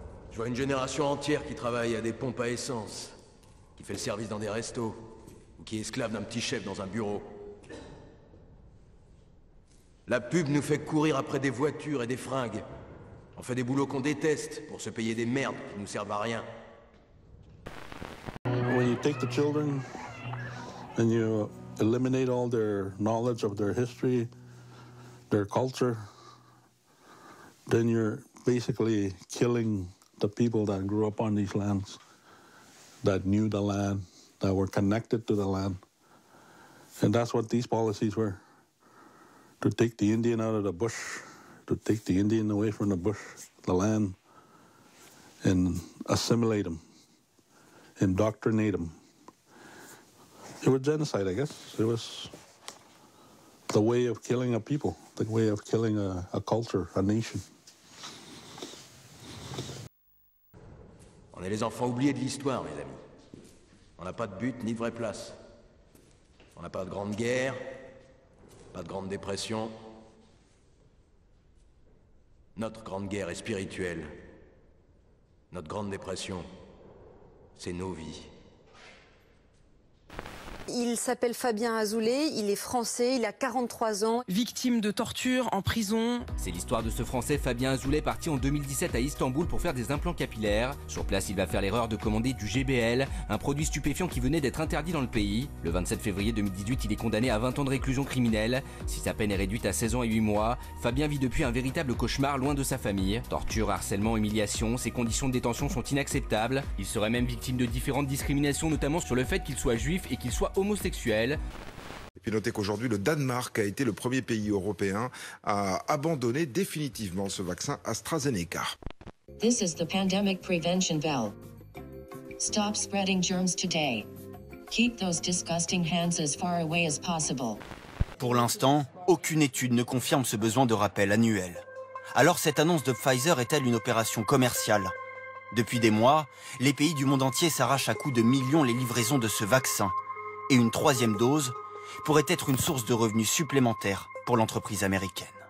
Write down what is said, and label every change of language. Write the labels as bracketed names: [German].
[French] Je vois une génération entière qui travaille à des pompes à essence, qui fait le service dans des restos, ou qui est esclave d'un petit chef dans un bureau. La pub nous fait courir après des voitures et des fringues. On fait des boulots qu'on déteste pour se payer des merdes qui nous servent à rien. [English] When you take the children and you eliminate all their knowledge of their history, their culture, then you're basically killing the people that grew up on these lands, that knew the land, that were connected to the land. And that's what these policies were. To take the Indian out of the bush, to take the Indian away from the bush, the land, and assimilate them, indoctrinate them. It was genocide, I guess. It was the way of killing a people, the way of killing a culture, a nation. [French] On est les enfants oubliés de l'histoire, mes amis. On n'a pas de but ni de vraie place. On n'a pas de grande guerre, pas de grande dépression. Notre grande guerre est spirituelle. Notre grande dépression, c'est nos vies. Il s'appelle Fabien Azoulay, il est français, il a 43 ans. Victime de torture en prison. C'est l'histoire de ce Français Fabien Azoulay parti en 2017 à Istanbul pour faire des implants capillaires. Sur place, il va faire l'erreur de commander du GBL, un produit stupéfiant qui venait d'être interdit dans le pays. Le 27 février 2018, il est condamné à 20 ans de réclusion criminelle. Si sa peine est réduite à 16 ans et 8 mois, Fabien vit depuis un véritable cauchemar loin de sa famille. Torture, harcèlement, humiliation, ses conditions de détention sont inacceptables. Il serait même victime de différentes discriminations, notamment sur le fait qu'il soit juif et qu'il soit homosexuel. Et puis notez qu'aujourd'hui, le Danemark a été le premier pays européen à abandonner définitivement ce vaccin AstraZeneca. [English] This is the pandemic prevention bell. Stop spreading germs today. Keep those disgusting hands as far away as possible. [French] Pour l'instant, aucune étude ne confirme ce besoin de rappel annuel. Alors cette annonce de Pfizer est-elle une opération commerciale ? Depuis des mois, les pays du monde entier s'arrachent à coups de millions les livraisons de ce vaccin. Et une 3e dose pourrait être une source de revenus supplémentaires pour l'entreprise américaine.